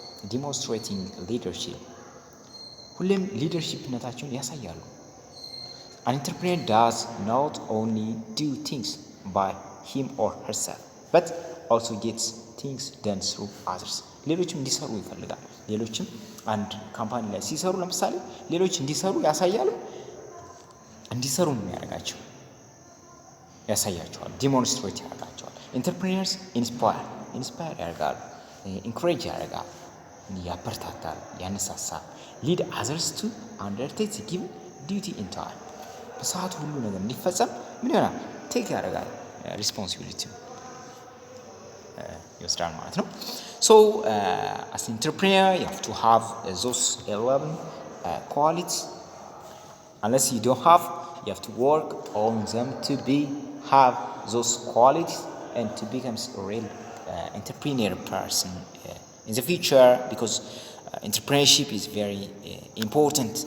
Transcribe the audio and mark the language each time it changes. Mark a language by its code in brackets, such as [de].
[en] demonstrating leadership. [am] ሁሌም ሊደርሺፕነታቸውን ያሳያሉ። [en] an entrepreneur does not only do things by him or herself but also gets things done through others. [am] ሌሎችም እንዲሰሩ ይፈልጋል። ሌሎችም አንድ ካምፓኒ ላይ ሲሰሩ ለምሳሌ ሌሎች እንዲሰሩ ያሳያሉ። እንዲሰሩ ነው ያደርጋቸው፣ ያሳያቸዋል፣ ዲሞንስትሬት ያደርጋቸዋል። ኢንተርፕሬነርስ ኢንስፓየር ያደርጋሉ፣ ኢንኮሬጅ ያደርጋሉ፣ ያበረታታል፣ ያነሳሳል። [en] ሊድ አዘርስ ቱ አንደርቴክ ዘ ጊቨን ዲዩቲ ኢን ታይም። [am] በሰዓቱ ሁሉ ነገር እንዲፈጸም ምን ይሆናል? ቴክ ያደርጋል፣ ሪስፖንሲቢሊቲ ይወስዳል ማለት ነው። [en] So as an entrepreneur you have to have those 11 qualities. Unless you don't have, you have to work on them to have those qualities and to become a real entrepreneur person in the future, because entrepreneurship is very important.